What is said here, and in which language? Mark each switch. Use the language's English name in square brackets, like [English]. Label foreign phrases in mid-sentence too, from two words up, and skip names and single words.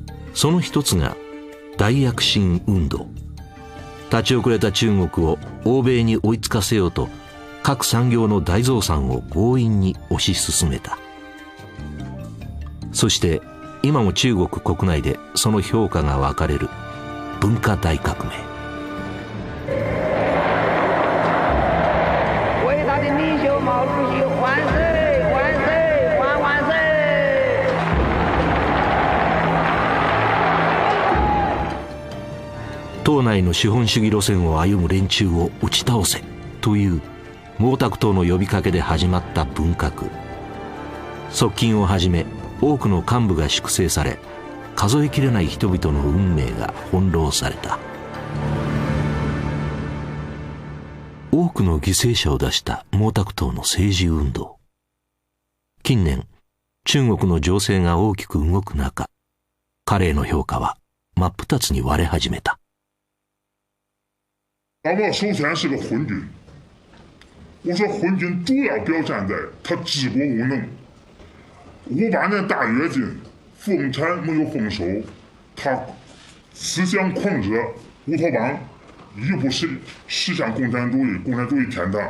[Japanese] その一つが大躍進運動。立ち遅れた中国を欧米に追いつかせようと、各産業の大増産を強引に推し進めた。そして今も中国国内でその評価が分かれる文化大革命。 [Chinese] 伟大的领袖毛主席万岁万岁万万岁！ [Japanese] 党内の資本主義路線を歩む連中を打ち倒せという毛沢東の呼びかけで始まった文革。側近をはじめ多くの幹部が粛清され、数えきれない人々の運命が翻弄された。多くの犠牲者を出した毛沢東の政治運動。近年中国の情勢が大きく動く中、彼への評価は真っ二つに割れ始めた。 [Chinese] 毛首先是个昏君，我说昏君主要表现在他治国无能。58年大跃进，丰产没有丰收，他思想狂热，乌托邦，一步实现共产主义，共产主义天堂。